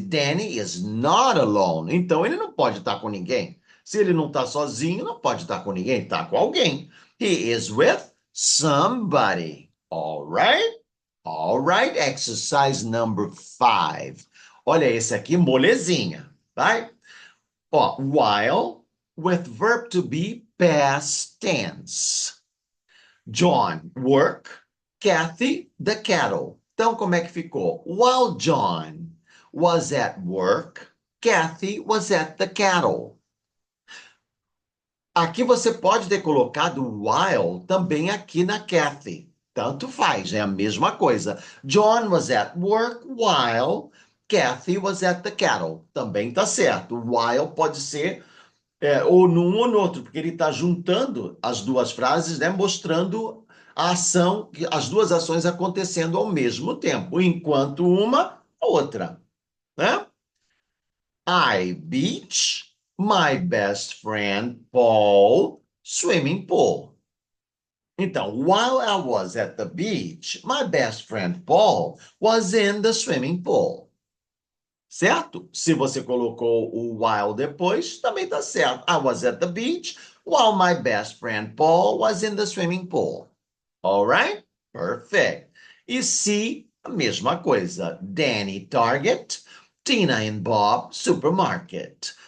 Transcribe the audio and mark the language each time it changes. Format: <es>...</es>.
<en>Danny is not alone.</en> <pt>Então ele não pode estar com ninguém. Se ele não está sozinho, não pode estar com ninguém, está com alguém.</pt> <en>He is with somebody. All right? All right. Exercise number 5.</en> <pt>Olha esse aqui, molezinha, vai? Ó,</pt> <en>while with verb to be past tense. John, work. Kathy, the cattle.</en> <pt>Então, como é que ficou?</pt> <en>While John was at work, Kathy was at the cattle.</en> <pt>Aqui você pode ter colocado while também aqui na Kathy. Tanto faz, é a mesma coisa.</pt> <en>John was at work while Kathy was at the cattle.</en> <pt>Também tá certo. While pode ser ou num ou no outro, porque ele está juntando as duas frases, né, mostrando a ação, as duas ações acontecendo ao mesmo tempo, enquanto uma, outra, né?</pt> <en>I beach my best friend Paul Swimming pool. Então, while I was at the beach, my best friend Paul was in the swimming pool.</en> <pt>Certo? Se você colocou o while depois, também tá certo.</pt> <en>I was at the beach while my best friend Paul was in the swimming pool. All right? Perfect.</en> <pt>E se, a mesma coisa. Danny Target, Tina and Bob Supermarket.</pt>